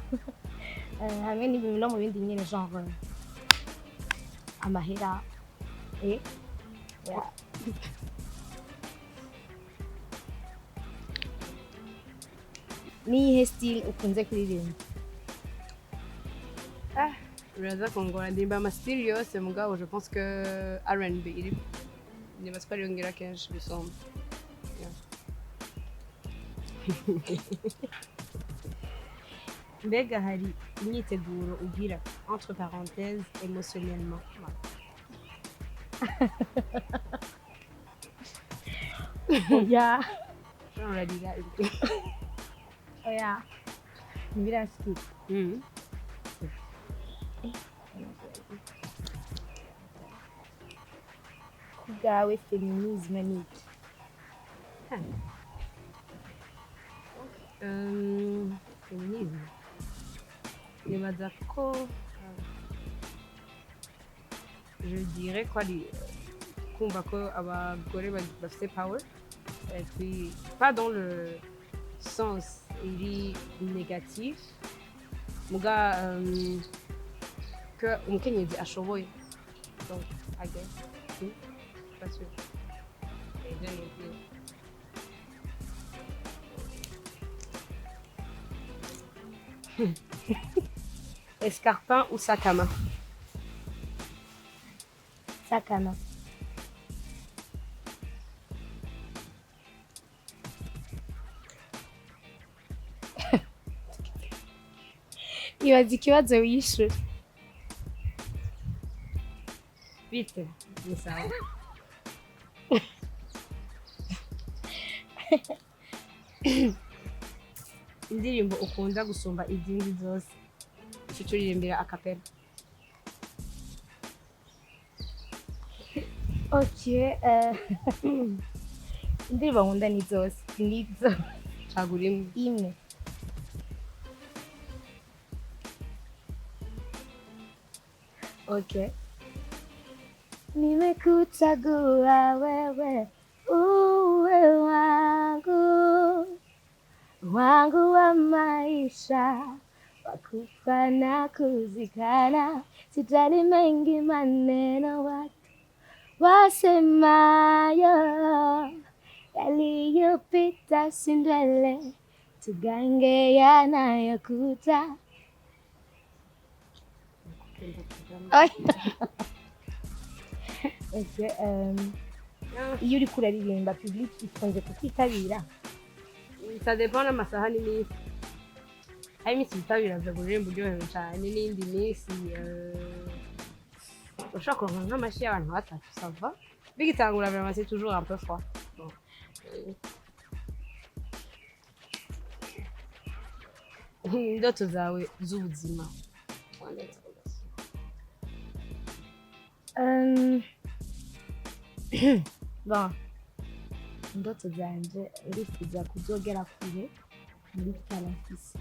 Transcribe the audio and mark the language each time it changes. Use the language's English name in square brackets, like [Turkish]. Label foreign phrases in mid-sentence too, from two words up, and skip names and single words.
[Rundi] Hamwe n'ibintu no mu bindi nyine genre amahera. Yeah. Ni iyihe style ukunze kuririmba? Uraza kongora ndirimba amastyle yose mugabo [French] je pense que [Rundi] R&B iri nibaza ko ariyo ngira kenshi bisomba. Mbega hari imyiteguro ugira [French] entre parenthèses émotionnellement? [Rundi] Yeah. Urarira. Oya. Ntibirashika. Kubwawe feminisme ni iki? Feminisme. Nibaza ko [French] je dirais [Rundi] ko ari kumva ko abagore bafite power, [French] et puis pas dans le sens [Rundi] iri négatif, muga que umukenyezi ashoboye. [French] Donc [English] I guess [French] pas sûr. Et bien Escarpin ou sac à main? Sac à main. [Rundi] Ibaza ikibazo wishyura. Vite, ni sawa. Indirimbo ukunda gusumba izindi zose, icyo turirimbira akapera. Okay, indirimbo nkunda ni zose nizo cagura imwe. imwe. Okay. [Swahili] Nimekuchagua wewe uwe wangu, wangu wa maisha, wakufa na kuzikana, sijali mengi maneno watu wasemayo, yaliyopita si ndwele, tugange yanayokuja. [Rundi] Okay, iyo uriko uraririmba public ikunze kukwitabira? [French] Ça dépend [Rundi] n'amasaha n'iminsi. Hari iminsi bitabira vya kuririmba uryohewe cane n'iyindi minsi ushobora kuronka nk'amashi y'abantu batatu [French] ça va. Bigitangura vraiment c'est toujours un peu froid. Bon. [Rundi] Indoto zawe z'ubuzima. Bon, indoto zanje ndifuza kuzogera kure muri karafisi.